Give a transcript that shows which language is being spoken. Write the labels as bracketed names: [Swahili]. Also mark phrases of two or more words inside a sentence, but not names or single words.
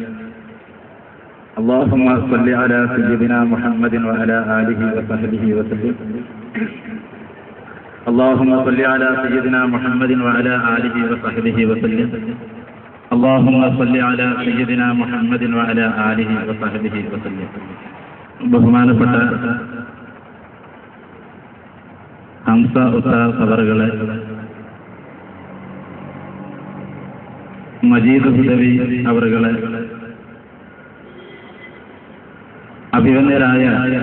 [Arabic] اللهم صل على سيدنا محمد وعلى آله وصحبه وسلم. اللهم صل على سيدنا محمد وعلى آله وصحبه وسلم. اللهم صل على سيدنا محمد وعلى آله وصحبه وسلم. [Malayalam] ബഹുമാനപ്പെട്ട ഹംസ ഉസ്താദ് ഖബറുകളെ, മജീദ് ഹുദവി അവറുകളെ, അഭിവന്യരായ